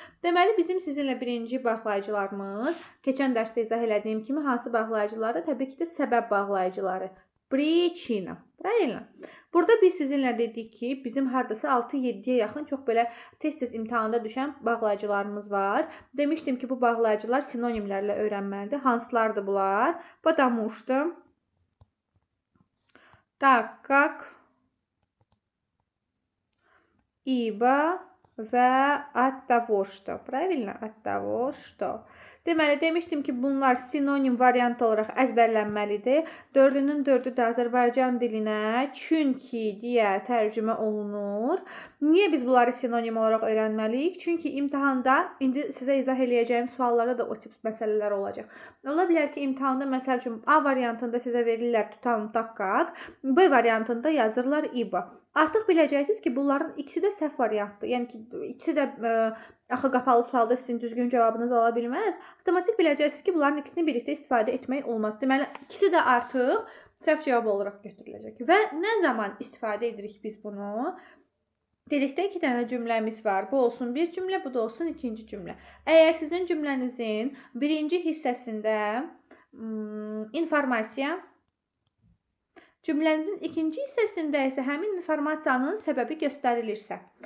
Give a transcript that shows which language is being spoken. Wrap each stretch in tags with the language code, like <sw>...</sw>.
<az>Deməli, bizim sizinlə birinci bağlayıcılarımız, keçən dərsdə izah elədiyim kimi, hansı bağlayıcıları? Təbii ki də səbəb bağlayıcıları.</az> <ru>Причина. Правильно?</ru> <az>Burada biz sizinlə dedik ki, bizim hardasa 6-7-yə yaxın çox belə tez-tez imtahanda düşən bağlayıcılarımız var. Demişdim ki, bu bağlayıcılar sinonimlərlə öyrənməlidir. Hansılardır bunlar?</az> <ru>Потому что, так как, ибо</ru> <az>və</az> <ru>от того что. Правильно? От того что.</ru> <az>Deməli, demişdim ki, bunlar sinonim variant olaraq əzbərlənməlidir. 4-ünün 4-ü də Azərbaycan dilinə çünki deyə tərcümə olunur. Niyə biz bunları sinonim olaraq öyrənməliyik? Çünki imtahanda, indi sizə izah eləyəcəyim suallarda da o tip məsələlər olacaq. Ola bilər ki, imtahanda məsəl üçün A variantında sizə verirlər tutalım tak, B variantında yazırlar ибо. Artıq biləcəksiniz ki, bunların ikisi də səhv variantdır. Yəni ki, ikisi də axı qapalı sualda sizin düzgün cavabınız ola bilməz. Avtomatik biləcəksiniz ki, bunların ikisini birlikdə istifadə etmək olmaz. Deməli, ikisi də artıq səhv cavab olaraq götürüləcək. Və nə zaman istifadə edirik biz bunu? Dedikdə 2 dənə cümləmiz var. Bu olsun bir cümlə, bu da olsun ikinci cümlə. Əgər sizin cümlənizin birinci hissəsində informasiya, cümlənizin ikinci hissəsində isə həmin informasiyanın səbəbi göstərilirsə.</az>